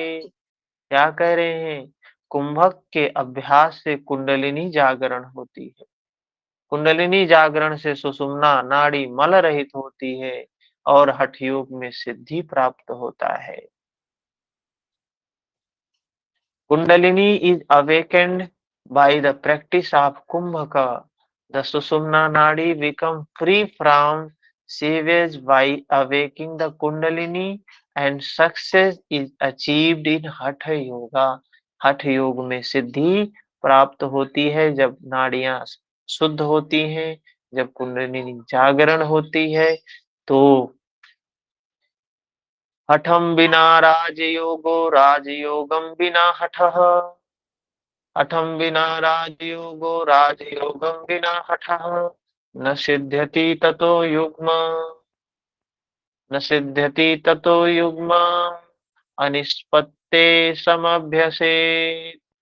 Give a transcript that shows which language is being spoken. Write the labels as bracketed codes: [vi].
[hi] क्या कह रहे हैं? कुंभक के अभ्यास से कुंडलिनी जागरण होती है, कुंडलिनी जागरण से सुषुम्ना नाड़ी मल रहित होती है और हठ योग में सिद्धि प्राप्त होता है। [en] Kundalini is awakened by the practice of Kumbhaka. The Sushumna Nadi become free from sewage by awakening the Kundalini and success is achieved in Hatha Yoga. [hi] हठ योग में सिद्धि प्राप्त होती है जब नाड़ियां शुद्ध होती हैं, जब कुंडलिनी जागरण होती है। [sa] तो हठम बिना राजयोगो राजयोगम बिना हठः हठम बिना राजयोगो राजयोगम बिना हठः न सिद्ध्यति ततो युग्म न सिद्ध्यति ततो युग्म अनिष्पत्ते समभ्यसेत्।